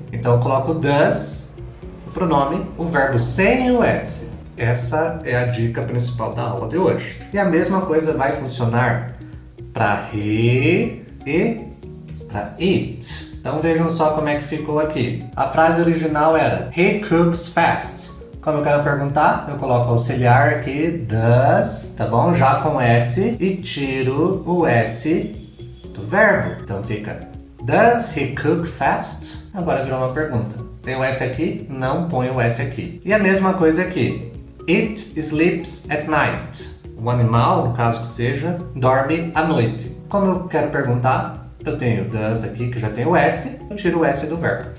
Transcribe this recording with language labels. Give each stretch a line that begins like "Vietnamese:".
Portuguese: Então, eu coloco does, o pronome, o verbo sem o S. Essa é a dica principal da aula de hoje. E a mesma coisa vai funcionar para he e para eat. Então vejam só como é que ficou aqui. A frase original era
English: He cooks fast.
Portuguese: Como eu quero perguntar, eu coloco auxiliar aqui, does, tá bom? Já com S e tiro o S do verbo. Então fica
English: Does he cook fast?
Portuguese: Agora virou uma pergunta. Tem o S aqui? Não põe o S aqui. E a mesma coisa aqui.
English: It sleeps at night.
Portuguese: O animal, no caso que seja, dorme à noite. Como eu quero perguntar, eu tenho does aqui, que já tem o S, eu tiro o S do verbo.